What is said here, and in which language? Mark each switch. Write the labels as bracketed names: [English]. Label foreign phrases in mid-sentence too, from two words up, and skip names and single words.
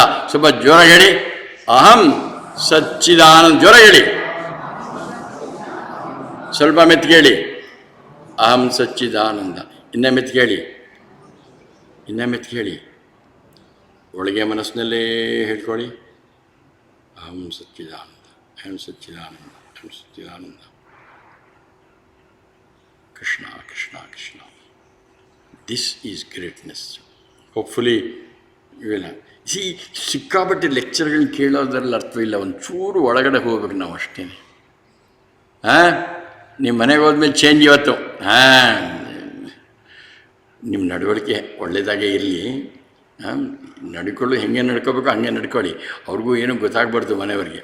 [Kannada] ಸ್ವಲ್ಪ ಜ್ವರ ಹೇಳಿ, [Sanskrit] ಅಹಂ ಸಚ್ಚಿದಾನಂದ, [Kannada] ಜ್ವರ ಹೇಳಿ, ಸ್ವಲ್ಪ ಮೆತ್ಕೇಳಿ, [Sanskrit] ಅಹಂ ಸಚ್ಚಿದಾನಂದ. [Kannada] ಇನ್ನೂ ಮೆತ್ಕೇಳಿ, ಇನ್ನೂ ಮೆತ್ಕೇಳಿ, ಒಳಗೆ ಮನಸ್ಸಿನಲ್ಲೇ ಹೇಳ್ಕೊಳ್ಳಿ, [Sanskrit] ಅಹಂ ಸಚ್ಚಿದಾನಂದ, ಅಹಂ ಸಚ್ಚಿದಾನಂದ, ಅಹಂ ಸಚ್ಚಿದಾನಂದ. [Kannada] ಕೃಷ್ಣ ಕೃಷ್ಣ ಕೃಷ್ಣ. [English] This is greatness. [Kannada] ಹೋಪ್ಫುಲಿ ಇವೆಲ್ಲ ಸಿಕ್ಕಾಪಟ್ಟೆ ಲೆಕ್ಚರ್ಗಳನ್ನ ಕೇಳೋದ್ರಲ್ಲಿ ಅರ್ಥವಿಲ್ಲ, ಒಂಚೂರು ಒಳಗಡೆ ಹೋಗ್ಬೇಕು ನಾವು ಅಷ್ಟೇ. ನಿಮ್ಮ ಮನೆಗೆ ಹೋದ್ಮೇಲೆ ಚೇಂಜ್ ಇವತ್ತು. ನಿಮ್ಮ ನಡವಳಿಕೆ ಒಳ್ಳೆಯದಾಗೇ ಇರಲಿ, ನಡ್ಕೊಳ್ಳು, ಹೆಂಗೆ ನಡ್ಕೋಬೇಕು ಹಂಗೆ ನಡ್ಕೊಳ್ಳಿ, ಅವ್ರಿಗೂ ಏನೂ ಗೊತ್ತಾಗ್ಬಾರ್ದು ಮನೆಯವ್ರಿಗೆ.